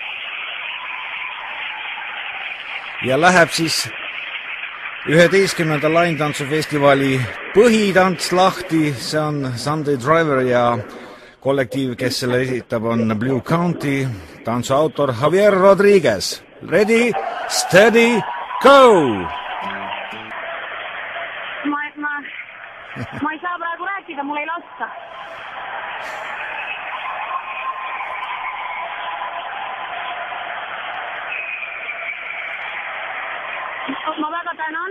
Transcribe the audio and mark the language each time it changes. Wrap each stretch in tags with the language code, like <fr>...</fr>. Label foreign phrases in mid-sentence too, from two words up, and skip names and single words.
<et>Ja läheb siis 11. laintantsufestivali põhitants lahti, see on Sunday Driver ja kollektiiv, kes selle esitab, on Blue County, tantsu autor Javier Rodriguez.</et> <en>Ready, steady, go!</en> <et>Ma ei saa praegu rääkida, mul ei lasta. Ma väga tänan.</et>